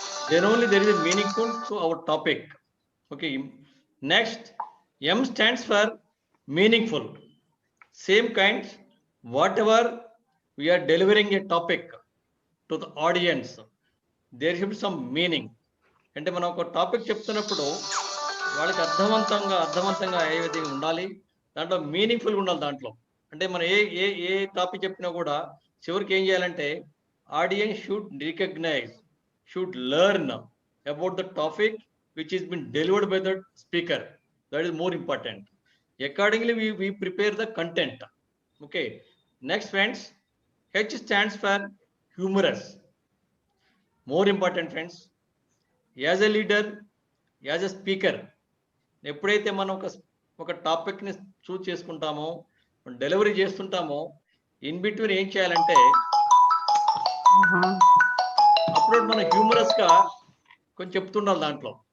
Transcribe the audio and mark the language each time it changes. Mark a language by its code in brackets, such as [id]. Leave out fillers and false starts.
[en] Then only there is a meaningful to our topic. Okay, next, M stands for meaningful. Same kind, whatever we are delivering a topic to the audience, there should be some meaning. [te] అంటే మనం ఒక topic చెప్తున్నప్పుడు వాళ్ళకి అర్థవంతంగా ఏ విధంగా ఉండాలి, దాంట్లో మీనింగ్ఫుల్గా ఉండాలి దాంట్లో. అంటే మనం ఏ టాపిక్ చెప్పినా కూడా చివరికి ఏం చేయాలంటే [en] Audience should recognise, should learn about the topic which is been delivered by the speaker. That is more important. Accordingly we prepare the content. Okay, next friends, H stands for humorous. More important friends, as a leader, as a speaker, [te] ఎప్పుడైతే మనం ఒక ఒక టాపిక్ని చూస్ చేసుకుంటామో delivery చేస్తుంటామో [en] in between [te] ఏం చేయాలంటే అప్పుడు మనం హ్యూమరస్గా కొంచెం చెప్తుండాలి దాంట్లో.